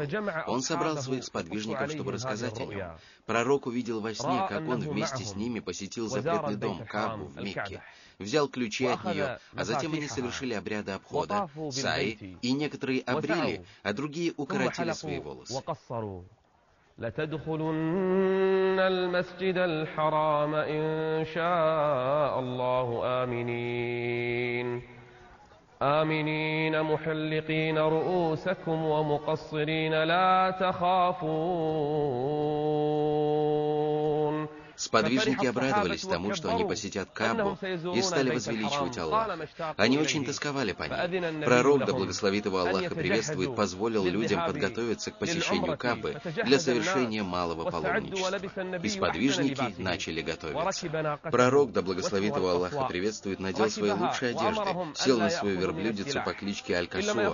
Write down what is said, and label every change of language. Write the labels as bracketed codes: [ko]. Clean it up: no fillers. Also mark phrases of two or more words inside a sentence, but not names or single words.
[ru] Он собрал своих сподвижников, чтобы рассказать о нем. Пророк увидел во сне, как он вместе с ними посетил запретный дом Каабу в Мекке, взял ключи от нее, а затем они совершили обряды обхода, саи, и некоторые обрили, а другие укоротили свои волосы. [ar] لتدخلن المسجد الحرام إن شاء الله آمنين محلقين رؤوسكم ومقصرين لا تخافون. [ru] Сподвижники обрадовались тому, что они посетят Каабу, и стали возвеличивать Аллаха. Они очень тосковали по ней. Пророк, да благословит его Аллах и приветствует, позволил людям подготовиться к посещению Каабы для совершения малого паломничества. И сподвижники начали готовиться. Пророк, да благословит его Аллах и приветствует, надел свои лучшие одежды, сел на свою верблюдицу по кличке Аль-Касуа.